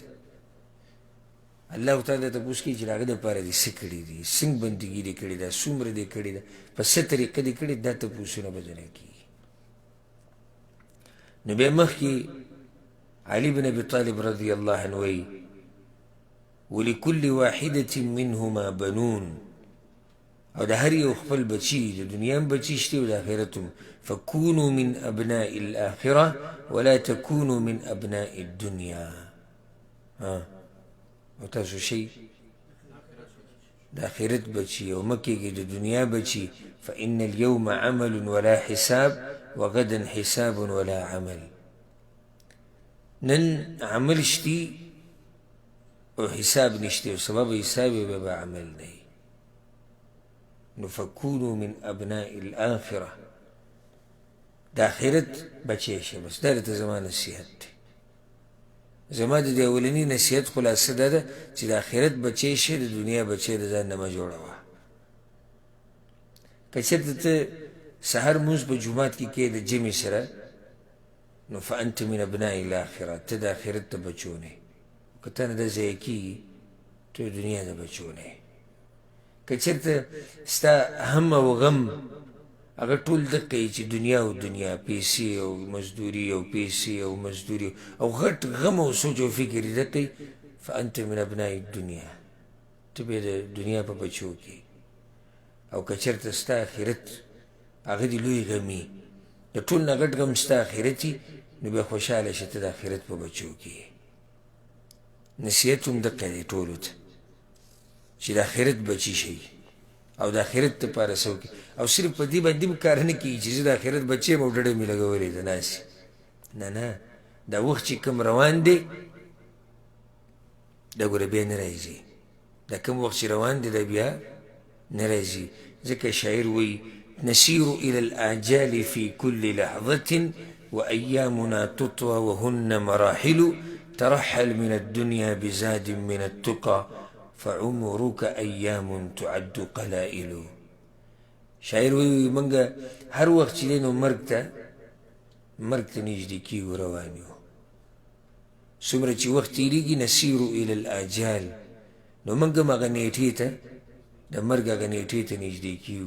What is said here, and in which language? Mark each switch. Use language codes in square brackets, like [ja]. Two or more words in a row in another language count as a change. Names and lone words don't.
[ps] الله تعالی تپوس کوي چې د هغه دپاره دې څه کړي دي، څنګه بندګي دې کړې ده، څومره دې کړې ده، په څه طریقه دې کړې، دا تپوسونه به ځنې کېږي. نو بیا مخکې علي بن ابي طالب [ar] رضی الله عنه [ps] وایي [ar] ولكل واحدة منهما بنون، [ps] او د هر یو خپل بچي، د دنیا هم بچي شته او د آخرت هم. [ar] فکونوا من ابناء الآخرة ولا تکونوا من ابناء الدنیا. [ps] او تاسو شئ د آخرت بچي او مه کېږئ د دنیا بچي. [ar] فإن اليوم عمل ولا حساب وغدا حساب ولا عمل. [ps] نن عمل شتي او حساب نشته، او سبب حساب به به عمل نه. [ar] نو فکونوا من ابناء الآخرة، [ps] د آخرت بچی شه. بس دا درته زما نصیحت دی، زما د دې اولني نصیحت خلاصه دا ده چې د آخرت بچی شه، د دنیا بچی د ځان نه مه جوړوه. که چېرته ته سحر مونځ په جومات کې کوې د جمعې سره، نو [ar] فانت من ابناء الآخرة، [ps] ته د آخرت د بچو نه. که تا نه دا ضایع کېږي، ته د دنیا د بچو نه. که چېرته ستا هم او غم هغه ټول دقه یي چې دنیا او دنیا، پیسې او مزدوري او پیسې او مزدوري او غټ غم او سوچ او فکر یې دقه یي، [ar] فانت من ابناء الدنیا، [ps] ته بیا د دنیا په بچو کې. او که چېرته ستا آخرت هغه دې لوی غمي، د ټول نه غټ غم ستا آخرت وي، نو بیا خوشحاله شه ته د آخرت په بچو کې. نصیحت هم دقه دی ټولو ته چې د آخرت بچي شئ او د آخرت دپاره څه وکړي. او صرف په دې باندې هم کار نه کېږي چې زه د آخرت بچی یم او ډډه مې لګولې ده ناسې. نه نه، دا وخت چې کوم روان دی دا ګوره بیا نه راځي. دا کوم وخت چې روان دی دا بیا نه راځي. ځکه شاعر وایي [ar] نسیر إلى الآجال في كل لحظة وأيامنا تطوى وهن مراحل ترحل من الدنيا بزاد من التقى فعمرك أيام تعد قلائل. [ps] شاعر وایي منګه هر وخت چې دی نو مرګ ته نږدې کېږو، روان یو. څومره چې وخت تېرېږي [ar] نسیر إلى الآجال، [ps] نو موږ هم هغه نیټې ته د مرګ هغه نیټې ته نږدې کېږو.